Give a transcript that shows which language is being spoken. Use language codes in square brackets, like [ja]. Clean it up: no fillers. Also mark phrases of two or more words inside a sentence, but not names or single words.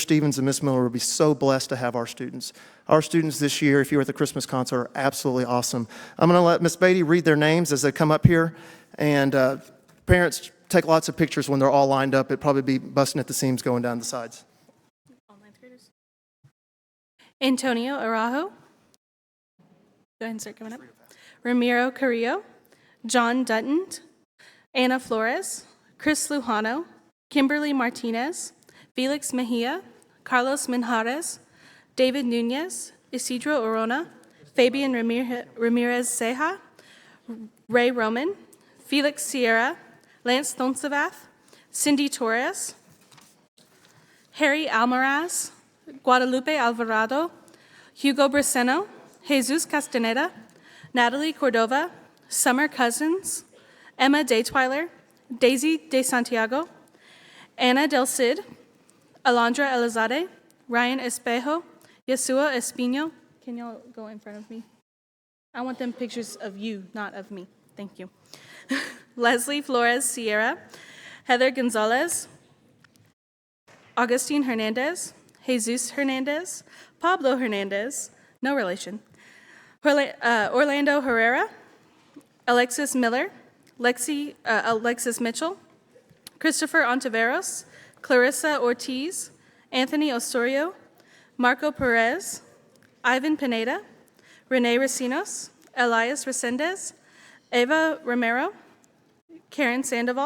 [en] Stevens and Miss Miller will be so blessed to have our students. Our students this year, if you were at the Christmas concert, are absolutely awesome. I'm going to let Miss Beatty read their names as they come up here, and parents take lots of pictures when they're all lined up. It'd probably be busting at the seams going down the sides. Antonio Araujo. Go ahead and start coming up. Ramiro Carrillo. John Dutton. Anna Flores. Chris Lujano. Kimberly Martinez. Felix Mejia. Carlos Minjares. David Nunez. Isidro Orona. Fabian Ramirez Ceja. Ray Roman. Felix Sierra. Lance Thonsavath. Cindy Torres. Harry Almaraz. Guadalupe Alvarado, Hugo Braceno, Jesus Castaneda, Natalie Cordova, Summer Cousins, Emma Daytwiler, Daisy De Santiago, Ana Del Cid, Alondra Elizade, Ryan Espejo, Yesua Espino. Can y'all go in front of me? I want them pictures of you, not of me. Thank you. Leslie Flores Sierra, Heather Gonzalez, Augustine Hernandez, Jesus Hernandez, Pablo Hernandez, no relation, Orlando Herrera, Alexis Miller, Alexis Mitchell, Christopher Ontiveros, Clarissa Ortiz, Anthony Osorio, Marco Perez, Ivan Pineda, Renee Racinos, Elias Resendez, Eva Romero, Karen Sandoval,